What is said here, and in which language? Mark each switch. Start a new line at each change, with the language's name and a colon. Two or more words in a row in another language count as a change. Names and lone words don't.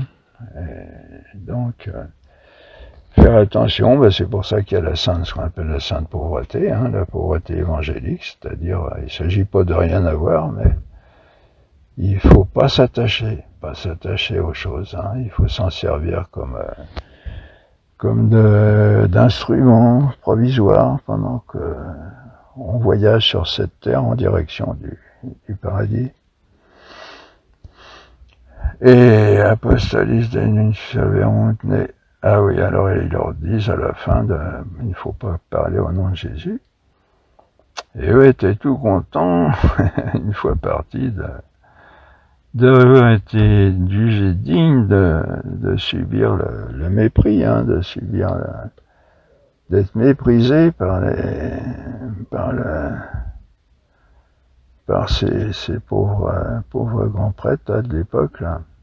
French: Donc faire attention, c'est pour ça qu'il y a ce qu'on appelle la sainte pauvreté, hein, la pauvreté évangélique, c'est-à-dire il ne s'agit pas de rien avoir, mais il ne faut pas s'attacher aux choses, hein, il faut s'en servir comme d'instruments provisoires pendant que on voyage sur cette terre en direction du paradis.
Latin: Et apostolis denunciaverunt ne...
French: Ah oui, alors ils leur disent à la fin, il ne faut pas parler au nom de Jésus. Et eux étaient tout contents, une fois partis, d'avoir été jugés dignes de subir le mépris, hein, d'être méprisés par ces pauvres grands prêtres de l'époque là.